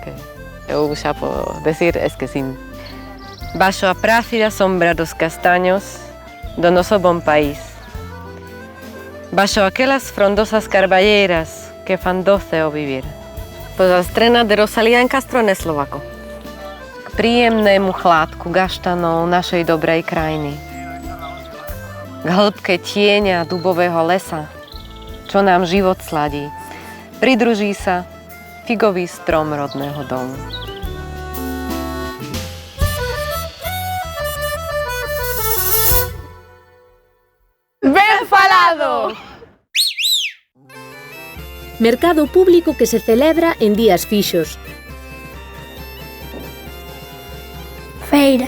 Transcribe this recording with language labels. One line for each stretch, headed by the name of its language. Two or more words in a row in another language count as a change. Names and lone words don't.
Galician: Que eu xa podo decir esquecín. Baixo a prácida sombra dos castaños do noso bon país, baixo aquelas frondosas carballeiras que fan doce o vivir. Pois a strena de Rosalía en Castro na Slovaku.
Slovak: K príjemnému chládku gaštanov našej dobrej krajiny. K hĺbke tieňa dubového lesa, čo nám život sladí, pridruží sa figový strom rodného domu.
Galician: Ben falado! Mercado público que se celebra en días fixos. Feira.